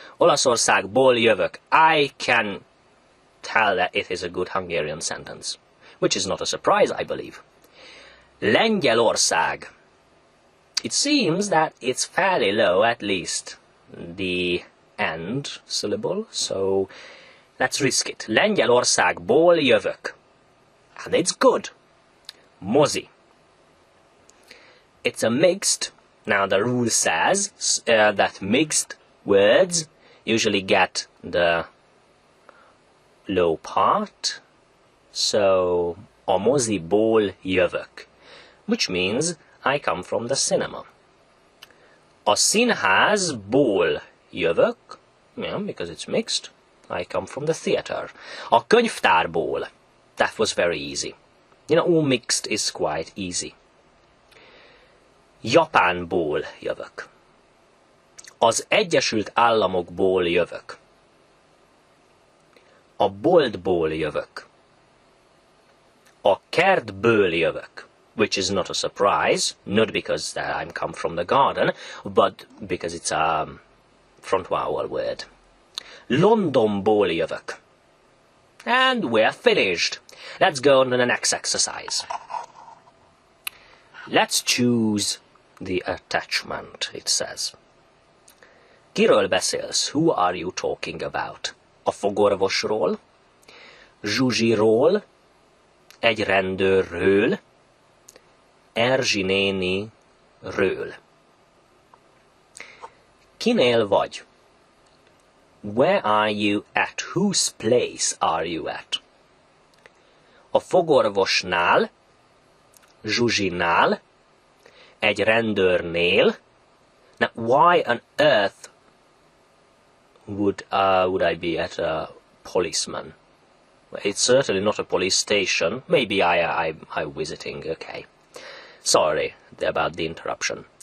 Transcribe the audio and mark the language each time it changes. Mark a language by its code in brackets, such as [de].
[hu] Olaszországból jövök. [en] I can tell that it is a good Hungarian sentence, which is not a surprise, I believe. Lengyelország. It seems that it's fairly low, at least the end syllable, so let's risk it. [hu] Lengyelországból jövök. [en] And it's good. Mozi. It's a mixed. Now the rule says that mixed words usually get the low part. So, [hu] a moziból jövök, [en] which means I come from the cinema. [hu] A színházból jövök, [en] yeah, because it's mixed. I come from the theater. [hu] A könyvtárból. [en] That was very easy. You know, all mixed is quite easy. [hu] Japánból jövök. Az Egyesült Államokból jövök. A boltból jövök. A kertből jövök. [en] Which is not a surprise, not because that I'm come from the garden, but because it's a front vowel word. [hu] Londonból jövök. [en] And we're finished. Let's go on to the next exercise. Let's choose the attachment, it says. [hu] Kiről beszélsz? [en] Who are you talking about? [hu] A fogorvosról, Zsuzsiról, egy rendőrről, Erzsi néniről. Kinél vagy? [en] Where are you at? Whose place are you at? [hu] A fogorvosnál, Zsuzsinál, egy rendőrnél. [en] Now, why on earth would I be at a policeman? It's certainly not a police station. Maybe I'm visiting. Okay. Sorry about the interruption.